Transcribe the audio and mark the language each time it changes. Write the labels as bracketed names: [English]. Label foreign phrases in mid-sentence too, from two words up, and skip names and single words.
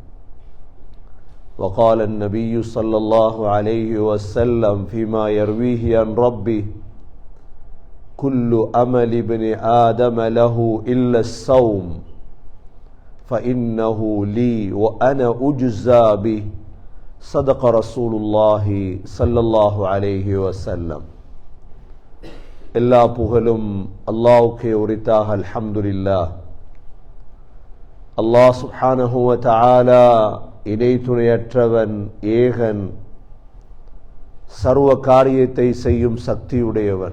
[Arabic] وقال النبي صلى الله عليه وسلم فيما يرويه عن ربه: كل أمل ابن آدم له إلا الصوم فإنه لي وأنا أجزى به. صدق رسول الله صلى الله عليه وسلم. [Tamil] எல்லா புகழும் அல்லாஹ்வுக்கே உரித்தாக. அல்ஹம்துலில்லாஹ். [Arabic] الله سبحانه و تعالى [Tamil] இணை துணையற்றவன், ஏகன், சர்வ காரியத்தை செய்யும் சக்தியுடையவன்.